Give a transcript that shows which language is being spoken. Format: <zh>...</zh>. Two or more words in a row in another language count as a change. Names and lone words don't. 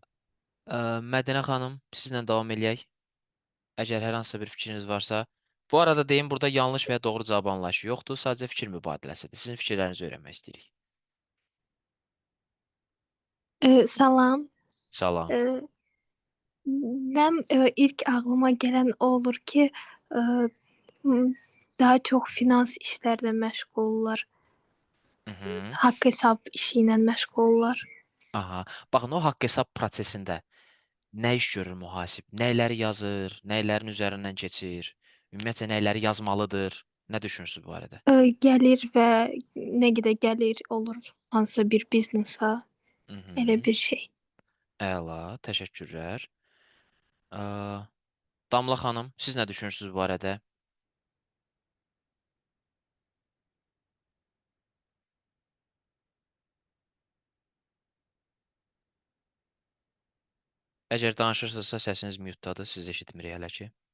<az>Mədinə xanım, sizlə davam eləyək. Əgər hər hansısa bir fikriniz varsa. Bu arada deyim, burada yanlış və ya doğru cavab anlayışı yoxdur, sadəcə fikir mübadiləsidir. Sizin fikirlərinizi öyrənmək istəyirik. Salam. Salam.</az> <tr>Ee, Ben ilk aklıma gelen o olur ki e, daha çok finans işlerle meşgullar. Mhm. Hak hesap işiyle meşgullar. Aha.</tr> <az>Baxın, o haqq hesab prosesində nə iş görür mühasib? Nəyləri yazır, nəylərin üzərindən keçir? Ümumiyyətcə nəyləri yazmalıdır? Nə düşünürsünüz bu barədə?</az> <tr>Gelir ve ne gide gelir olur hansısa bir biznesa öyle Mhm. bir şey.</tr> <az>Əla, təşəkkürlər. Ə, Damla xanım, siz nə düşünürsünüz bu barədə? Əgər danışırsınızsa səsiniz mute-dadır, siz eşitmirik hələ ki.</az>